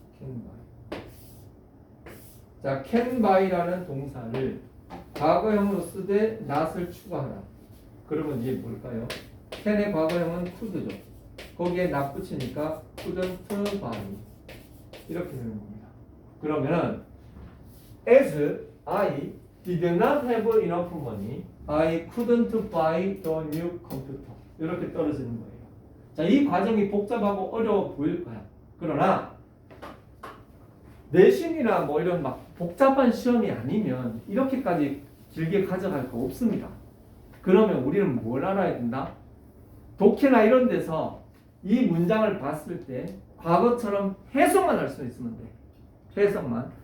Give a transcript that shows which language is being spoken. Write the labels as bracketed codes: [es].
[en] can buy. [ko] 자, can buy라는 동사를 과거형으로 쓰되 not을 추가하라. 그러면 이게 뭘까요? can의 과거형은 could죠. 거기에 not 붙이니까 couldn't buy 이렇게 되는 겁니다. [en] 그러면은 as I did not have enough money, I couldn't buy the new computer. [ko] 이렇게 떨어지는 거예요. 자, 이 과정이 복잡하고 어려워 보일 거야. 그러나 내신이나 뭐 이런 막 복잡한 시험이 아니면 이렇게까지 길게 가져갈 거 없습니다. 그러면 우리는 뭘 알아야 된다? 독해나 이런 데서 이 문장을 봤을 때 과거처럼 해석만 할 수 있으면 돼. 해석만.